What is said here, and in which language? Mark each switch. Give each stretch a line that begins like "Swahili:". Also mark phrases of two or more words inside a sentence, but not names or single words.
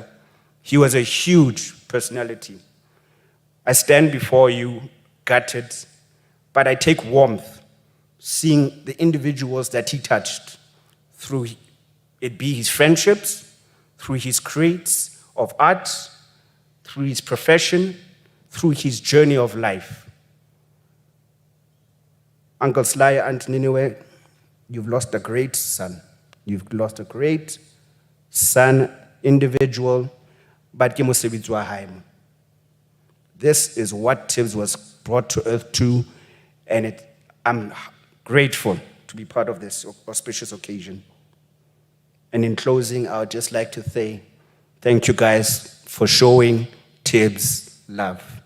English: He was a huge personality. I stand before you gutted, but I take warmth seeing the individuals that he touched through it be his friendships, through his crates of art, through his profession, through his journey of life. Uncle Sly and Niniwe, you've lost a great son. You've lost a great son, individual, but
Southern Sotho: ke mosebetsi wa hae.
English: This is what Tibz was brought to earth to, and I'm grateful to be part of this auspicious occasion. And in closing, I would just like to say thank you guys for showing Tibz love.